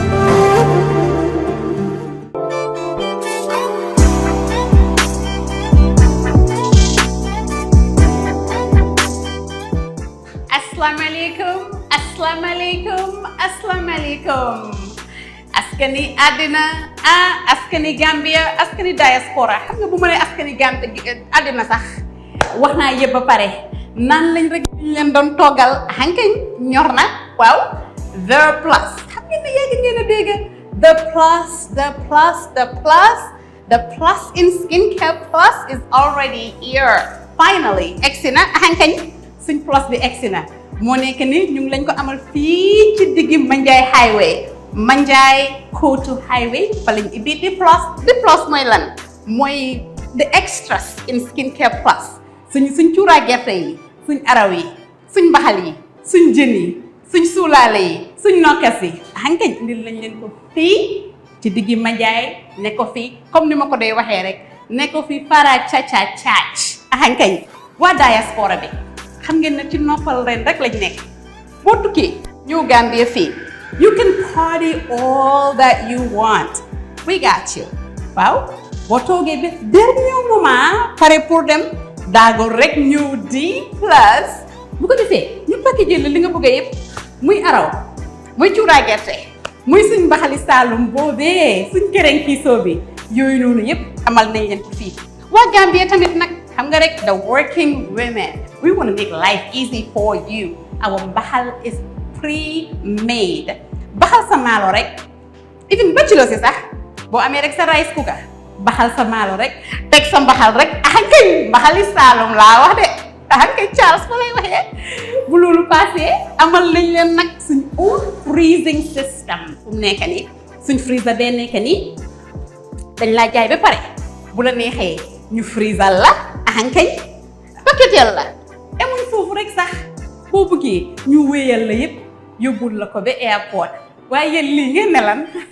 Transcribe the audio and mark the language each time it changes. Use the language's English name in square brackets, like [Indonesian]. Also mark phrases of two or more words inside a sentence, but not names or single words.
[Wolof] Assalamu alaikum. Askani Adina, askani Gambia, askani diaspora. Xam nga bu ma nee askani Gambia Adina sax wax naa yëpp ba pare nan lañ rek leen doon toggal hankañ ñor na waaw [English] the plus [Wolof] xam ngeen ne yéegi ngeen a dégg [English] the plus in skincare plus is already here finally [Wolof] egsi na hankañ suñ plus bi egsi na moo nekk ni ñu ngi lañ ko amal fii ci diggi Manjai highway Manjai Kotu highway fa lañ ibbi di plus mooy lan mooy [English] the extras in skincare plus [Wolof] suñ cuuraa gerte yi suñ araw yi suñ mbaxal yi suñ jën yi suñ suulaale yi suñ nokkas yi hankañ indil lañ leen ko fii ci diggi Manjai ne ko fii comme ni ma ko day waxee rek ne ko fii fara caach hankañ waa diaspora bi xam ngeen ne ci noppal ren rek lañ nekk boo tukkee ñëw Gambia fii [English] you can party all that you want we got you [Wolof] waaw boo toogee ba [French] dernier moment [Wolof] pare pour dem daago rek ñëw di plus bu ko defee ñu packagé la li nga bëgg yëpp muy araw muy cuuraay gerte muy suñ mbaxali Saalum boobee suñ kereng kiisoo bi yooyu noonu yëpp amal nañ leen ko fii waa Gambia tamit nag xam nga rek [English] the working women we want to make life easy for you our [Wolof] mbaxal is pre-made baxal sa maalo rek [English] even bachelor [Wolof] si sax boo amee rek sa [English] rice cooker [Wolof] baxal sa maalo rek teg sa mbaxal rek ahankay mbaxali Saalum laa wax de ahankay Charles fa lay waxee bu loolu passé amal nañ leen nag suñ [English] own freezing system [Wolof] fu mu nekk nii suñ freezer bee nekk nii dañ laa jaay ba pare bu la neexee ñu freezer la ahankay paquetel la emuñ foofu rek sax boo bëggee ñu wéyal la yëpp yóbbul la ko ba airport waaye yéen lii ngeen ne lan